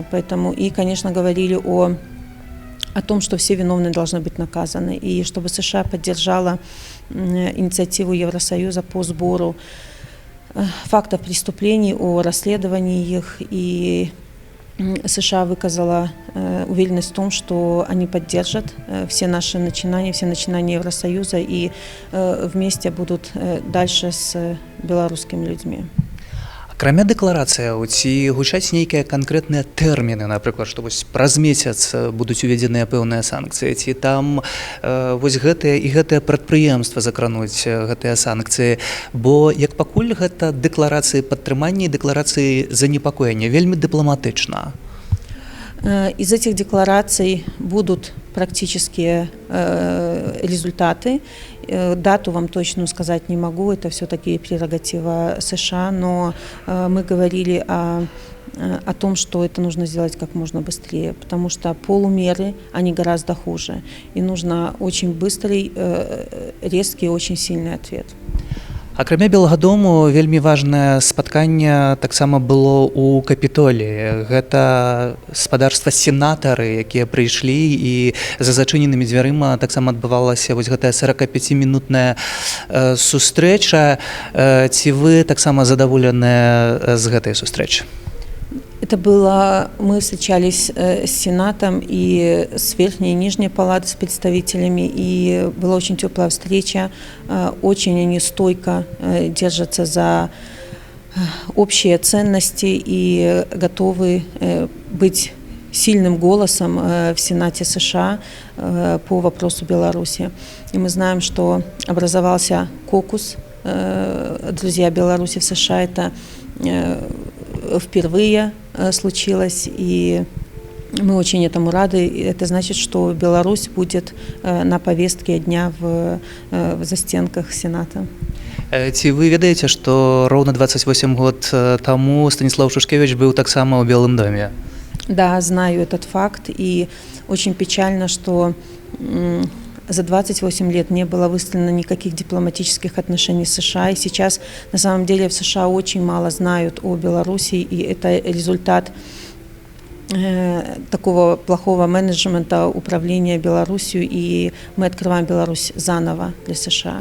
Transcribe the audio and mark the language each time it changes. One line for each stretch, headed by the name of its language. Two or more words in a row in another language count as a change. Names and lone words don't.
Russian: Поэтому и, конечно, говорили о том, что все виновные должны быть наказаны, и чтобы США поддержала инициативу Евросоюза по сбору фактов преступлений, о расследовании их, и США выказала уверенность в том, что они поддержат все наши начинания, все начинания Евросоюза и вместе будут дальше с белорусскими людьми.
Belarusian: Акрамя дэкларацыяў, ці гучаць нейкія канкрэтныя тэрміны, напрыклад, што вось праз месяц будуць уведзеныя пэўныя санкцыі, ці там вось гэтыя і гэтыя прадпрыемства закрануць гэтыя санкцыі, бо як пакуль гэта дэкларацыі падтрымання і дэкларацыі занепакоення, вельмі дыпламатычна.
Russian: Из этих деклараций будут практические результаты. Дату вам точно сказать не могу, это все-таки прерогатива США, но мы говорили о том, что это нужно сделать как можно быстрее, потому что полумеры, они гораздо хуже, и нужно очень быстрый, резкий, очень сильный ответ.
Belarusian: Акрамя Белага дому, вельмі важнае спатканне таксама было ў Капітоліі. Гэта спадарства сенатары, якія прыйшлі, і за зачыненымі дзвярыма таксама адбывалася вось гэтая 45-мінутная сустрэча. Ці вы таксама задаволеныя з гэтай сустрэчы?
Russian: Это было, мы встречались с Сенатом и с Верхней и Нижней палатой, с представителями, и была очень теплая встреча, очень они стойко держатся за общие ценности и готовы быть сильным голосом в Сенате США по вопросу Беларуси. И мы знаем, что образовался кокус «Друзья Беларуси в США». Это впервые случилось, и мы очень этому рады. Это значит, что Беларусь будет на повестке дня в застенках Сената.
Belarusian: Ці вы ведаеце, што роўна 28 год таму Станіслав Шушкевич быў таксама ў Белым доме?
Russian: Да, знаю этот факт, и очень печально, что за 28 лет не было выстроено никаких дипломатических отношений с США, и сейчас на самом деле в США очень мало знают о Беларуси, и это результат такого плохого менеджмента управления Беларусью, и мы открываем Беларусь заново для США.